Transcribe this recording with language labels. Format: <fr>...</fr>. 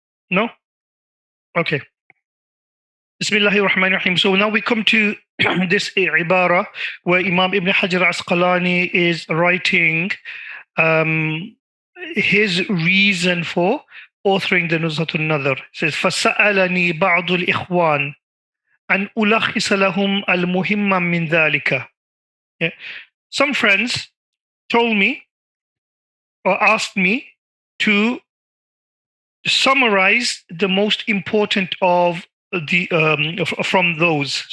<en>No? Okay. Bismillahir Rahmanir Rahim. So now we come to this ibara where Imam Ibn Hajar Asqalani is writing his reason for authoring the Nuzhat al-Nazar. It says,</en> <ar>فَسَأَلَنِي بَعْضُ الْإِخْوَانِ أَنْ أُلَخِّصَ لَهُمْ الْمُهِمَّ مِنْ ذَلِكَ.</ar> <en>Yeah. Some friends told me or asked me to summarize the most important of the from those.</en>